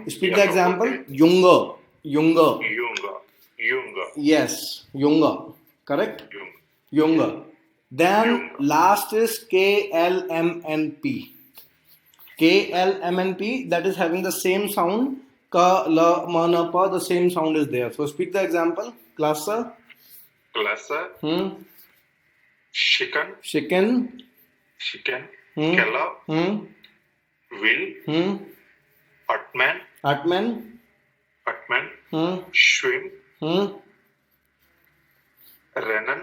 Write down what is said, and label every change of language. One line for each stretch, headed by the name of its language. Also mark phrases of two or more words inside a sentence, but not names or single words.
English: Speak Yeah, the example. okay. Younger. Younger. Yes. Younger. Correct. Young. Younger. Then Younger. last is KLMNP. KLMNP, that is having the same sound. Ka, la, ma, na, pa, the same sound is there. So speak the example. Cluster. Cluster. Chicken. Chicken. Chicken. Hmm. Keller. Will. Atman. Atman. Shrimp. Renan.